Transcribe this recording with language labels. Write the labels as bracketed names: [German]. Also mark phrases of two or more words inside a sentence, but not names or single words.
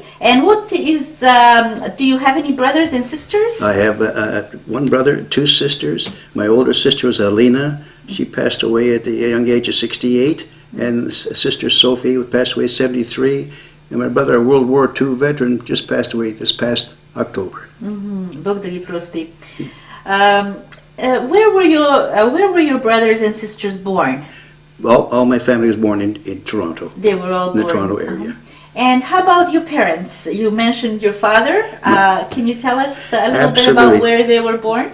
[English] And what is, do you have any brothers and sisters? I have one brother, two sisters. My older sister was Alina. She passed away at the young age of 68. And sister Sophie, who passed away at 73. And my brother, a World War II veteran, just passed away this past October. [Bulgarian] Бог да ги прости. [English] Where were your brothers and sisters born? Well, all my family was born in Toronto. They were all born in the Toronto area. And how about your parents? You mentioned your father. Can you tell us a little bit Absolutely. about where they were born?